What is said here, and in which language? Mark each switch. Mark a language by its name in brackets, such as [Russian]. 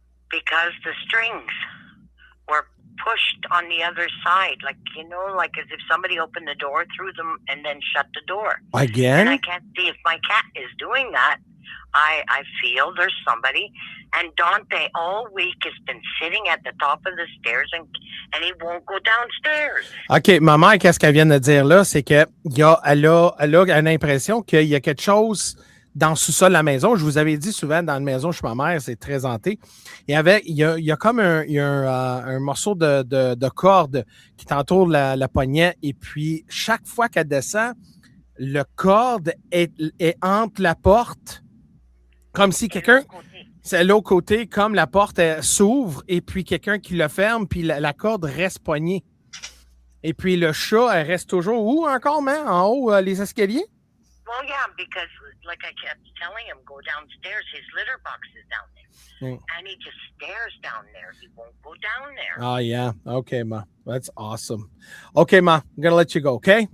[English] because the strings were pushed on the other side, like like as if somebody opened the door, threw them, and then shut the door. And I Again? can't see if my cat is doing that. I feel there's somebody, and Dante all week has been sitting at the top of the stairs, and he won't go downstairs. [French] OK, ma mère, qu'est-ce qu'elle vient de dire là, c'est qu'elle a l'impression qu'il y a quelque chose dans le sous-sol de la maison. Je vous avais dit souvent, dans la maison chez ma mère, c'est très hanté. Il y a comme un morceau de corde qui t'entoure la poignette, et puis chaque fois qu'elle descend, le corde est entre la porte, comme si quelqu'un... C'est l'autre côté, comme la porte s'ouvre, et puis quelqu'un qui le ferme, puis la corde reste poignée. Et puis le chat, elle reste toujours où encore, man? En haut, les escaliers? [English] Well, yeah, because like I kept telling him, go downstairs. His litter box is down there. And he just stares down there. He won't go down there. Oh, yeah. Okay, Ma. That's awesome. Okay, Ma. I'm going to let you go, okay?